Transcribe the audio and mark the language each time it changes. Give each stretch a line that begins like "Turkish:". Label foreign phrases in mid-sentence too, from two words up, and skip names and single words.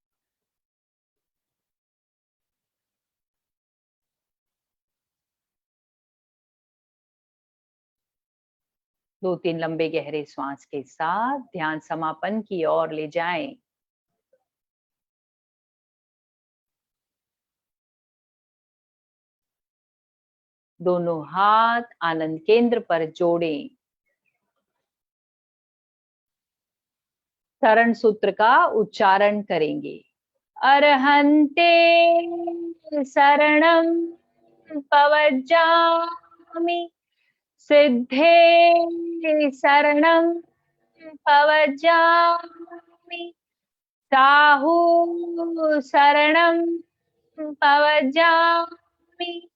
Hindi: 2-3 लंबे गहरे श्वास के साथ ध्यान समापन की ओर ले जाएं। दोनों हाथ आनंद केंद्र पर जोड़ें। शरण सूत्र का उच्चारण करेंगे।
Prakrit languages: अरहन्ते शरणं पवज्जामि, सिद्धे शरणं पवज्जामि, साहू शरणं पवज्जामि,